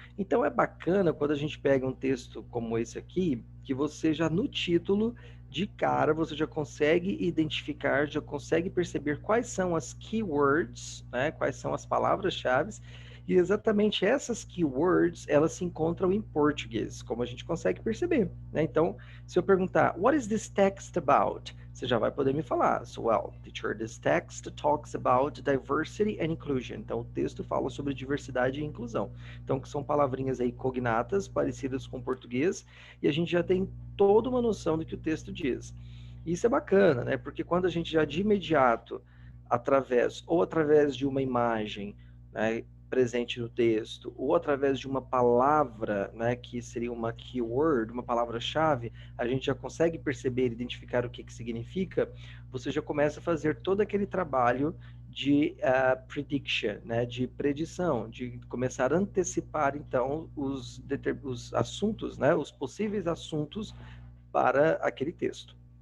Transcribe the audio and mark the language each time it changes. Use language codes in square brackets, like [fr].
[pt] Então é bacana quando a gente pega um texto como esse aqui, que você já no título, de cara, você já consegue identificar, já consegue perceber quais são as keywords, né? Quais são as palavras-chave, e exatamente essas keywords, elas se encontram em português, como a gente consegue perceber, né? Então, se eu perguntar, [en] what is this text about? [pt] Você já vai poder me falar. [en] So, well, teacher, this text talks about diversity and inclusion. [pt] Então, o texto fala sobre diversidade e inclusão. Então, que são palavrinhas aí cognatas, parecidas com o português, e a gente já tem toda uma noção do que o texto diz. Isso é bacana, né? Porque quando a gente já de imediato, através de uma imagem, né, presente no texto, ou através de uma palavra, né, que seria uma keyword, uma palavra-chave, a gente já consegue perceber, identificar o que significa, você já começa a fazer todo aquele trabalho de prediction, né, de predição, de começar a antecipar, então, os assuntos, né, os possíveis assuntos para aquele texto.